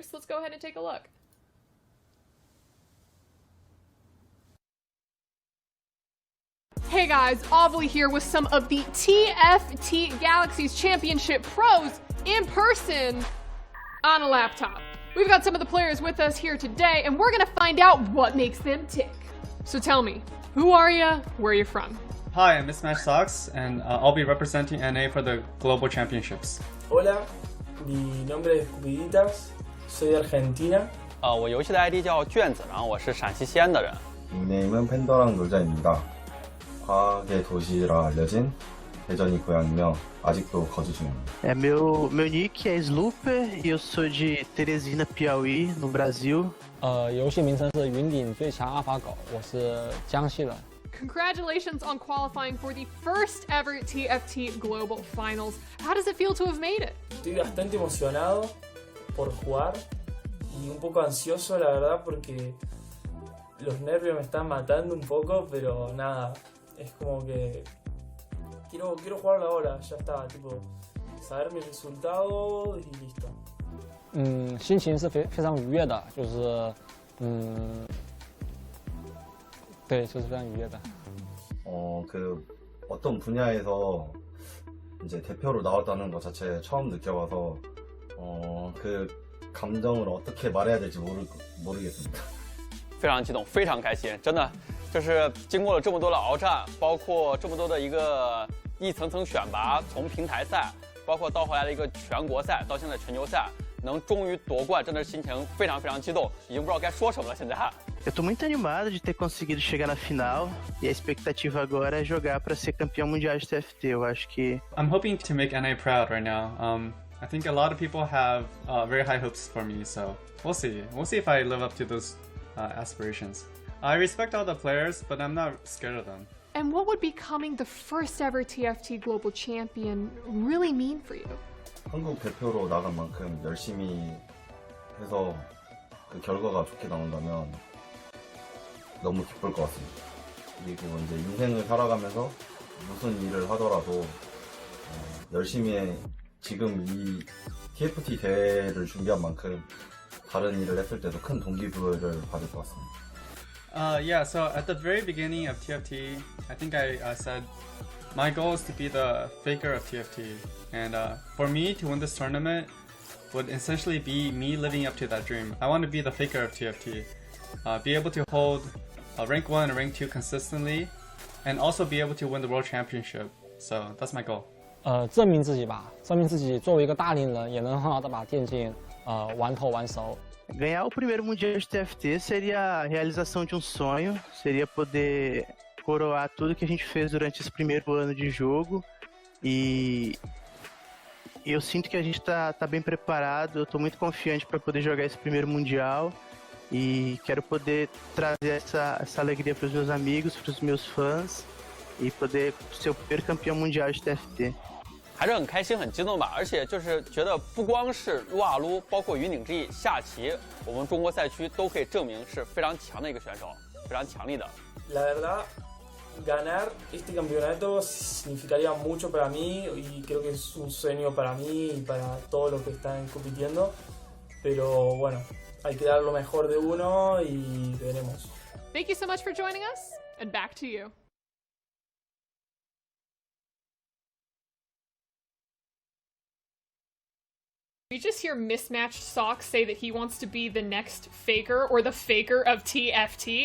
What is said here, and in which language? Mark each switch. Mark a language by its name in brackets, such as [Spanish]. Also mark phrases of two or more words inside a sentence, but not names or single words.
[English] So let's go ahead and take a look. Hey guys, Ovly here with some of the TFT Galaxies Championship pros in person on a laptop. We've got some of the players with us here today, and we're gonna find out what makes them tick. So tell me, who are you? Where are you from? Hi, I'm MISMATCHEDSOCKS, and I'll be representing NA for the Global Championships. [Spanish] Hola, mi nombre es CUPIDITAS, soy de Argentina. [Chinese] 我游戏的 ID 叫卷子，然后我是陕西西安的人。 [Korean] 닉네임은 팬더랑 놀자입니다. 과학의 도시라 알려진 대전이 고향이며 아직도 거주 중입니다. [Portuguese] Meu nick é SLOOPER e eu sou de Teresina, Piauí, no Brasil. [Chinese] 游戏名称是云顶最强ALPHAGO，我是江西人。 [English] Congratulations on qualifying for the first ever TFT Global Finals. How does it feel to have made it? [Spanish] Estoy bastante emocionado por jugar y un poco ansioso, la verdad, porque los nervios me están matando un poco, pero nada, es como que quiero jugarlo ahora, ya está, tipo, saber mi resultado y listo. [Chinese] 心情是非常愉悦的，对，就是非常愉悦的。 [Korean] 어떤 분야에서 이제 대표로 나왔다는 것 자체 처음 느껴봐서 그 감정을 어떻게 말해야 될지 모르겠습니다. [Chinese] 非常激动，非常开心，真的就是经过了这么多的鏖战，包括这么多的一层层选拔，从平台赛，包括到后来的一个全国赛，到现在全球赛，能终于夺冠，真的心情非常非常激动，已经不知道该说什么了。现在。 [Portuguese] Eu tô muito animado de ter conseguido chegar na final e a expectativa agora é jogar para ser campeão mundial de TFT. Eu acho que [English] I'm hoping to make NA proud right now. I think a lot of people have very high hopes for me, so we'll see. We'll see if I live up to those aspirations. I respect all the players, but I'm not scared of them. And what would becoming the first ever TFT Global Champion really mean for you? [Korean] 한국 대표로 나간 만큼 열심히 해서 그 결과가 좋게 나온다면 너무 기쁠 것 같습니다. 그리고 이제 인생을 살아가면서 무슨 일을 하더라도 열심히 지금 이 TFT 대회를 준비한 만큼 다른 일을 했을 때도 큰 동기부여를 받을 것 같습니다. [English] Yeah, so at the very beginning of TFT, I think I said my goal is to be the faker of TFT. And for me to win this tournament would essentially be me living up to that dream. I want to be the faker of TFT. Be able to hold rank 1 and rank 2 consistently, and also be able to win the world championship. So that's my goal. [Chinese] 证明自己吧，证明自己作为一个大龄人也能很好的把电竞玩透玩熟。 [Portuguese] Ganhar o primeiro Mundial de TFT seria a realização de um sonho, seria poder coroar tudo que a gente fez durante esse primeiro ano de jogo e eu sinto que a gente tá bem preparado, eu tô muito confiante para poder jogar esse primeiro Mundial e quero poder trazer essa alegria para os meus amigos, para os meus fãs e poder ser o primeiro campeão mundial de TFT. [Chinese] 还是很开心、很激动吧，而且就是觉得不光是撸啊撸，包括云顶之弈、下棋，我们中国赛区都可以证明是非常强的一个选手，非常强力的。 [Spanish] La verdad, ganar este campeonato significaría mucho para mí y creo que es un sueño para mí y para todos los que están compitiendo. Pero bueno, hay que dar lo mejor de uno y veremos. [English] Thank you so much for joining us, and back to you. We just hear MISMATCHEDSOCKS say that he wants to be the next faker or the faker of TFT.